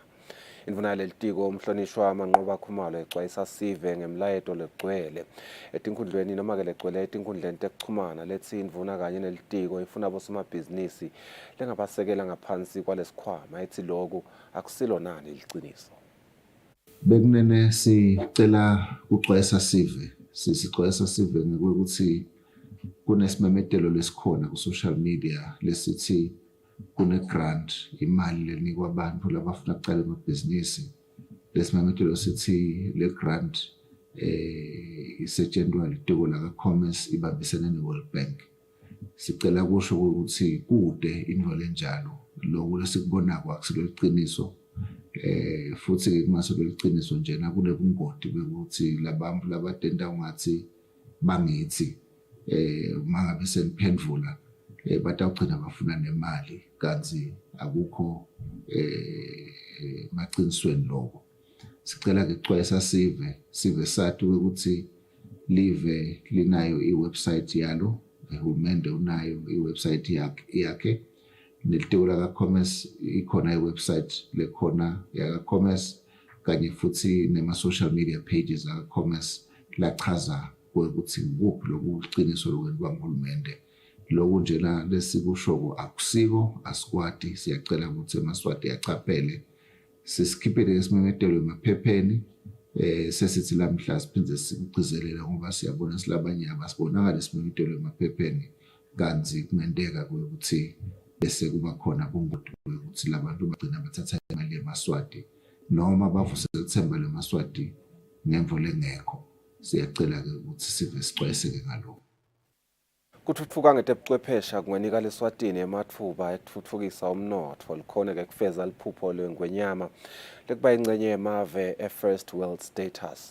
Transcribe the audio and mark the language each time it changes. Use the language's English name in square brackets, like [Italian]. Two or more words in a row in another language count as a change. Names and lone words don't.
[Swati] Indvuna yalelitiko umhlonishwa Manqoba Khumalo ecwayisa sive ngemlayeto legcwele etinkhundleni noma-ke legcwele etinkhundleni tekuchumana lethi indvuna kanye nelitiko ifuna abosomabhizinisi lengabasekela ngaphansi kwalesikhwama ethi lokhu akusilo nani iliciniso. Bekunene sicela ucwayisa sive sicwayisa sive ngokuthi kunesimemetelo lesikhona ku [English] social media [Swati] lesithi kune grant imali lenikwa abantu labafuna ukucala amabhizinisi. Lesimemetelo sithi le grant isetshenziswa litiko la commerce ibambisene neWorld Bank. Sicela kusho ukuthi kude into lenjalo lokho lesikubona kwakusilo iqiniso futhi ke kungasoke liqiniso njena kunebungoti bekuthi labantu labadenda ungathi bangithi mangabe seniphendvula batawugcina bafuna nemali kanti akukho maqinisweni lokho. Sicela ke xwayisa sive sathi ukuthi live linayo iwebsite yalo, uhulumende unayo iwebsite yakhe. Nelitiko laka-commerce ikhona iwebsite lekhona yaka-commerce kanye futhi nema- [English] social media pages [Swati] aka-commerce lachaza ukuthi kuphi lokuqiniso lokwenziwa nguhulumende. Lokhu njena lesikushoko akusiko, asikwati, siyacela ukuthi eMaswati achaphele sisikhiphele isimemetelo emaphepheni sesithi lamhla siphinde sikugcizelela ngoba siyabona silabanye abasibonakala isimemetelo emaphepheni kanti kungendeka ukuthi bese kuba khona ubungoti ukuthi labantu bagcina bathatha imali yeMaswati noma bavusele ithemba leMaswati ngemvo lengekho. Siyacela ke ukuthi sive sixwayiseke ngalokho. Kuthuthuka ngetebuchwephesha kunganika leSwatini emathuba ekuthuthukisa umnotho likhona ke kufeza liphupho lengwenyama lekuba ingcenye yemave e- [English] first world status.